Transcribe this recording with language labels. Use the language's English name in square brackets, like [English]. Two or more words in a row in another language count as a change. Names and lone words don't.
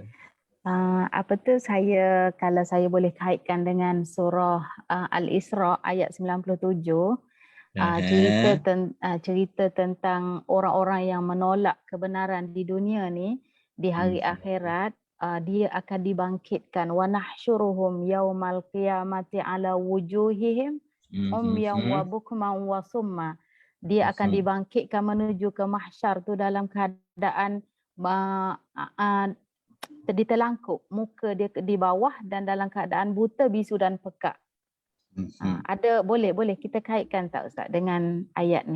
[Malay] Apa tu kalau saya boleh kaitkan dengan surah Al-Isra ayat 97, cerita tentang orang-orang yang menolak kebenaran di dunia ni, di hari akhirat dia akan dibangkitkan, [Arabic] ونحشرهم يوم القيامة على وجوههم عميا وبكما وصما. [Malay] Dia akan dibangkitkan menuju ke mahsyar tu dalam keadaan ditelangkup, muka dia di bawah dan dalam keadaan buta, bisu dan pekak. Boleh kita kaitkan tak Ustaz dengan ayat ni?